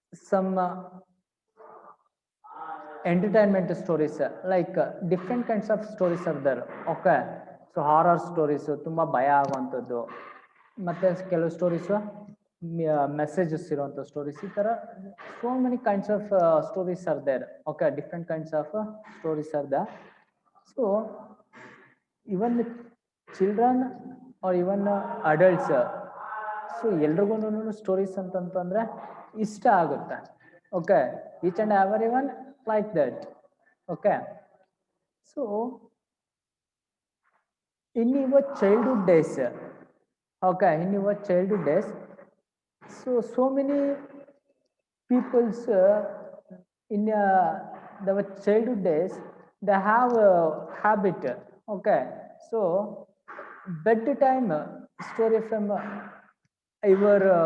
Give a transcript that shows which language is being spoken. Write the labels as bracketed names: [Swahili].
[English] some entertainment stories, like different kinds of stories are there, okay, so horror stories [Kannada] ತುಂಬಾ ಭಯ ಆಗುವಂಥದ್ದು, ಮತ್ತೆ ಕೆಲವು ಸ್ಟೋರೀಸ್ ಮೆಸೇಜಸ್ ಇರುವಂಥ ಸ್ಟೋರೀಸ್, ಈ ತರ [English] So many kinds of stories are there, okay, different kinds of stories are the. So even children or even adults, so [Kannada] ಎಲ್ರಿಗೂ stories ಅಂತಂತಂದ್ರೆ ಇಷ್ಟ ಆಗುತ್ತೆ, [English] Okay, each and every one like that, okay. So in your childhood days, okay, in your childhood days, so many people's in the childhood days, they have a habit, okay, so bedtime story from your